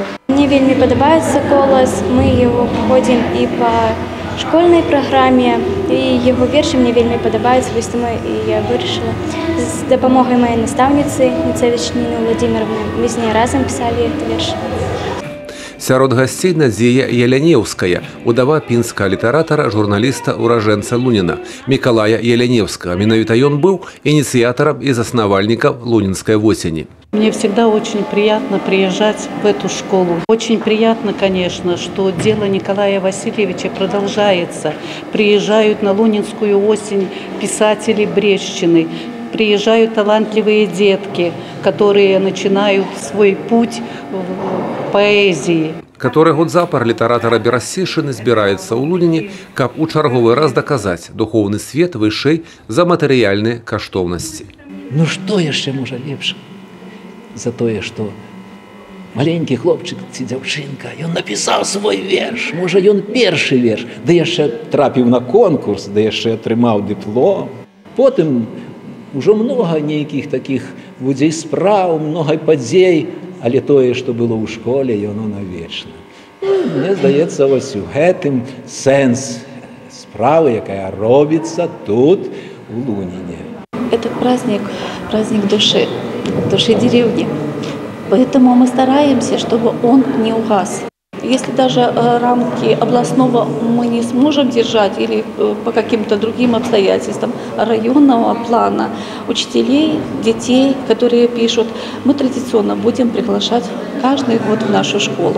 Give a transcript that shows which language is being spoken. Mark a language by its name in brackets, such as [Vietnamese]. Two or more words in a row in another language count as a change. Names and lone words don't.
[Belarusian] Мне вельмі падабаецца Колас, мы его ходзім і по школьнай праграме, і яго вершы мне вельмі падабаюцца, вось таму я вырашыла з дапамогай маёй настаўніцы Ніцевіч Ніны Владимировны. Мы з ней разам пісалі гэты верш. Сярод гасцей Надзея Ялянеўская, удава пінскага літаратара, журналіста, уражэнца Луніна, Мікалая Яляневскага. Менавіта ён быў ініцыятарам і заснавальнікам Лунинской восени. [Russian] Мне всегда очень приятно приезжать в эту школу. Очень приятно, конечно, что дело Николая Васильевича продолжается. Приезжают на Лунинскую осень писатели Брестщины, приезжают талантливые детки, которые начинают свой путь в поэзии. [Belarusian] Который год запар літаратара Берасцейшчыны збіраецца ў Луніне, каб у чарговы раз даказаць, духовны свет вышэй за матэрыяльныя каштоўнасці. Ну што яшчэ можа лепш за тое, што маленькі хлопчык ці дзяўчынка, ён напісаў свой верш, можа ён першы верш, да яшчэ трапіў на конкурс, да яшчэ атрымаў дыплом. Потым ужо многа нейкіх такіх будзей спраў, многа падзей, але тое, што было ў школе, яно навечна. Мне здаецца, вось у гэтым сэнс справы, якая робіцца тут, у Лунине. [Russian] Это праздник души деревни. Поэтому мы стараемся, чтобы он не угас. Если даже рамки областного мы не сможем держать или по каким-то другим обстоятельствам районного плана, учителей, детей, которые пишут, мы традиционно будем приглашать каждый год в нашу школу.